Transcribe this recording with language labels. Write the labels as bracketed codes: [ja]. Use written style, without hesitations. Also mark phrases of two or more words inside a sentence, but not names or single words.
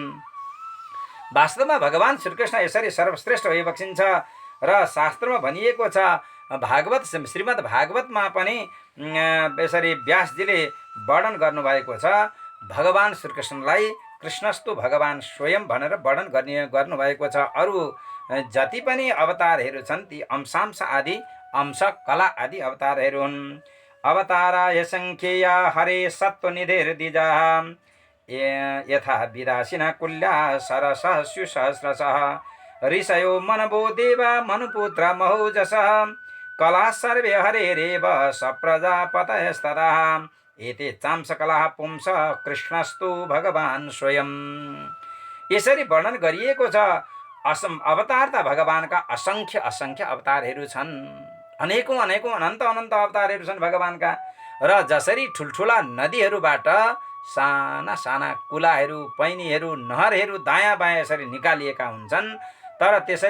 [ne] वास्तवमा भगवान श्रीकृष्ण यसरी सर्वश्रेष्ठ भइबक्सिन्छ र शास्त्रमा भनिएको छ, भागवत श्रीमद् भागवतमा पनि यसरी व्यासजीले वर्णन गर्नुभएको छ। भगवान श्रीकृष्णलाई [sa] कृष्णस्तु भगवान स्वयं [ne] भनेर वर्णन गर्नुभएको छ। अरू जति पनि अवतारहरू छन् ती अंशांश आदि अंश कला आदि अवतारहरू हुन्। [sa] अवताराय सङ्ख्येया हरे सत्त्वनिधिर्द्विजाः यथा विदासिना कुल्या सरसः स्युसहस्रशः ऋषयो मनवो देवा मनुपुत्र महोजसः कला सर्वे हरेरेव सप्रजापतयस्ततः एते चांसकलाः पुंस कृष्णस्तु भगवान स्वयं। [ne] यसरी वर्णन गरिएको छ। अवतार त भगवानका असङ्ख्य असङ्ख्य अवतारहरू छन्, अनेकौँ अनेकौँ अनन्त अनन्त अवतारहरू छन् भगवानका। र जसरी ठुल्ठुला नदीहरूबाट साना साना कुलाहरू, पैनीहरू, नहरहरू दायाँ बायाँ यसरी निकालिएका हुन्छन्, तर त्यसरी